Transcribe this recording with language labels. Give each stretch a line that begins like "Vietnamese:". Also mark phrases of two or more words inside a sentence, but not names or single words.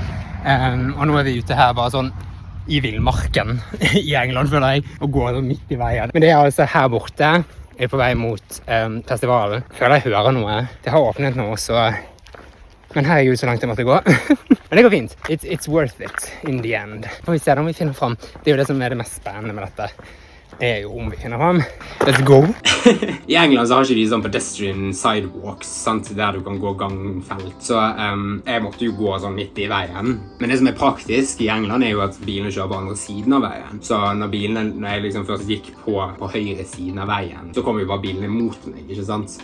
Norwegian: Og nå er vi ute her bare sånn i villmarken i England, føler jeg, og går midt i veien. Men det er altså her borte, jeg er på vei mot festivalen. Føler jeg hører noe. Det har åpnet nå, så... Men her er jo så langt jeg måtte gå. Men det går fint.
English: It's worth it in the end.
Norwegian: Får vi se om vi finner frem. Det er jo det som er det mest spennende med dette. Det er jo om vi finner frem.
English: Let's go!
Norwegian: I England så har ikke de sånn
English: pedestrian sidewalks,
Norwegian: sant? Der du kan gå gangfelt. Så jeg måtte jo gå sånn midt i veien. Men det som er praktisk i England er jo at bilene kjører på andre siden av veien. Så når jeg liksom først gikk på høyre siden av veien, så kom jo bare bilene mot meg, ikke sant?